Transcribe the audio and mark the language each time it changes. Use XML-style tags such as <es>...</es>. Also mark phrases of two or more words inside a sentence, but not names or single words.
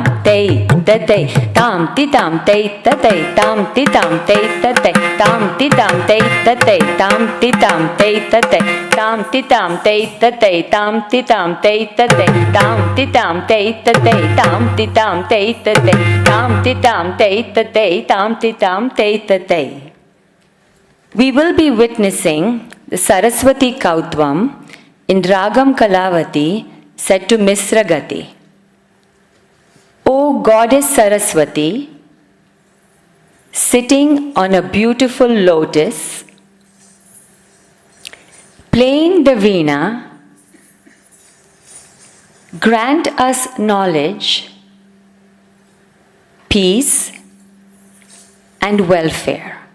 <en>tei, tatei, tam, titam, tei, tatei, tam, titam, tei, tatei, tam, titam, tei, tatei, tam, titam, tei, tatei, tam, titam, tei, tatei, tam, titam, tei, tatei, tam, titam, tei, tatei, tam, titam, tei, tatei, tam, titam, tei, tatei, tam, titam, tei, tatei. We will be witnessing the Saraswati Kautvam in Ragam Kalavati set to Misra Gati. O Goddess Saraswati, sitting on a beautiful lotus, playing the veena, grant us knowledge, peace, and welfare.</en>